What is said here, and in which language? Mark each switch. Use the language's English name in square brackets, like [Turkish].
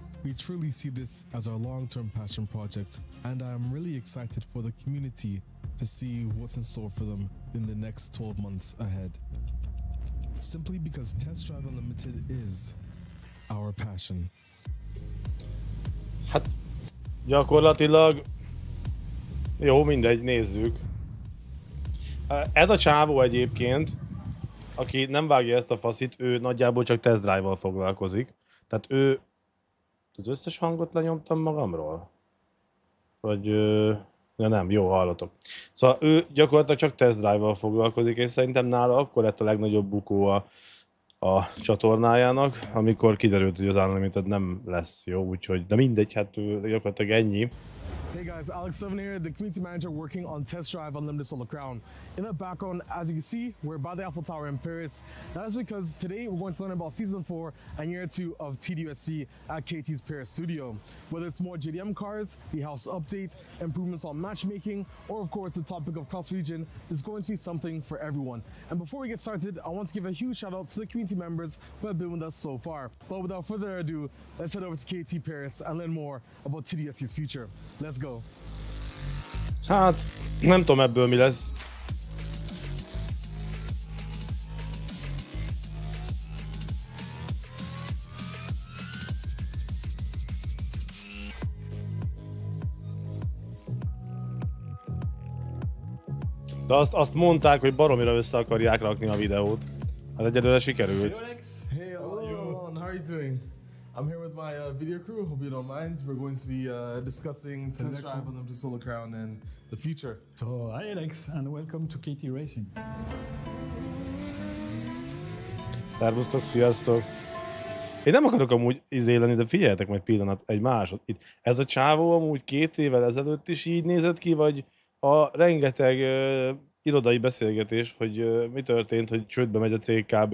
[English] We truly see this as our long-term passion project, and I am really excited for the community to see what's in store for them in the next 12 months ahead. Simply because Test Drive Unlimited is our passion. [Hungarian] Hát gyakorlatilag jó, mindegy, nézzük. Ez a csávó egyébként, aki nem vágja ezt a faszit, ő nagyjából csak test drive-val foglalkozik. Tehát ő... Az összes hangot lenyomtam magamról? Vagy... Ja nem, jó, hallatok. Szóval ő gyakorlatilag csak test drive-val foglalkozik, és szerintem nála akkor lett a legnagyobb bukó a csatornájának, amikor kiderült, hogy az Unlimited nem lesz jó, úgyhogy, de mindegy, hát gyakorlatilag ennyi. [English] Hey guys, Alex 7 here, the community manager working on Test Drive Unlimited Solar Crown. In the background, as you can see, we're by the Eiffel Tower in Paris. That is because today we're going to learn about Season 4 and Year 2 of TDUSC at KT's Paris studio. Whether it's more JDM cars, the house update, improvements on matchmaking, or of course the topic of cross-region, there's going to be something for everyone. And before we get started, I want to give a huge shout out to the community members who have been with us so far. But without further ado, let's head over to KT Paris and learn more about TDUSC's future. Let's go. [Hungarian] Hát, nem tudom ebből mi lesz. De azt mondták, hogy baromira össze akarják rakni a videót. Hát egyelőre sikerült. [English] Hey, how are you doing? I'm here with my video crew. Hope you don't mind. We're going to be discussing Test Drive on the Solar Crown and the future. So, hi Alex, and welcome to KT Racing. [Hungarian] Szervusztok, sziasztok! Én nem akarok amúgy lenni, de figyeljetek meg pillanat, egy másod. Itt, ez a csávó amúgy 2 évvel ezelőtt is így nézett ki, vagy a rengeteg irodai beszélgetés, hogy mi történt, hogy csődbe megy a cég kb.